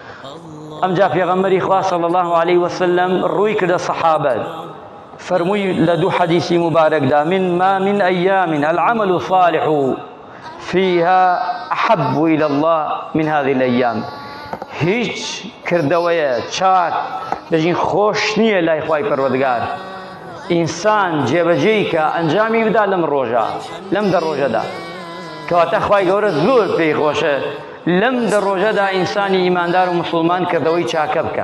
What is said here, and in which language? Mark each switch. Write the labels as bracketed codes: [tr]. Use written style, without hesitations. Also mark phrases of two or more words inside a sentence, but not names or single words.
[ckb] ئەمجا پێغەمبەری خوا [ar] صلی الله عليه وسلم [ckb] ڕووی کردە سەحابە فرمووی لە دوو حەدیسی مبارەکدا [ar] ما من أيام العمل الصالح فيها أحب إلى الله من هذه الأيام [ckb] هیچ کردەوەیە چاک دەژین خۆش نییە لای خوای پەروەردگار ئینسان جێبەجێی کە ئەنجامی بدا لەم ڕۆژە لەم دە ڕۆژەدا کەواتە خوای گەورە زۆر پێی خۆشە لەم دە ڕۆژەدا ئینسانی ئیماندار و مسلمان کردەوەی چاکە بکە